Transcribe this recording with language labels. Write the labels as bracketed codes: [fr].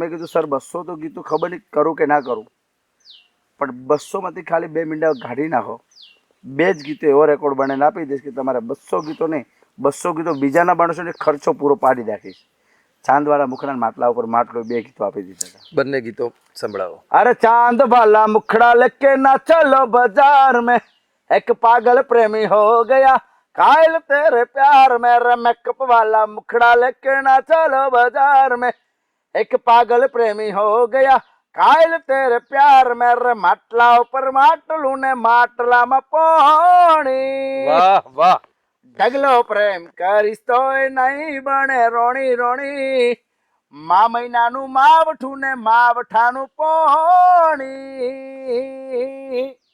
[gu] મેં કીધું સર 200 તો ગીતો ખબર નહીં કરું કે ના કરું, પણ 200 માંથી ખાલી 2 મિનિટ કાઢી નાખો, 2 જ ગીતો એવો રેકોર્ડ બનાવીને આપી દઈશ કે તમારે 200 ગીતો નહીં, 200 ગીતો બીજાના માણસોને ખર્ચો પૂરો પાડી નાખીશ. ચાંદવાલા મુખડા માટલા ઉપર માટલો 2 ગીતો આપી દીધા હતા. બંને ગીતો સંભળાવો. [hi] अरे चांद वाला मुखड़ा लेके ना चलो बाजार में, एक पागल प्रेमी हो गया कायल तेरे प्यार में. रे मेकअप वाला मुखड़ा लेके ना चलो बाजार में, एक पागल प्रेमी हो गया कायल तेरे प्यार में. [gu] रे માટલા ઉપર માટલું ને માટલામાં પાણી. વાહ વાહ. ઢગલો પ્રેમ કરીશ તોય નહીં બને રોણી રોણી, મા મહિનાનું માવઠું ને માવઠાનું પોણી.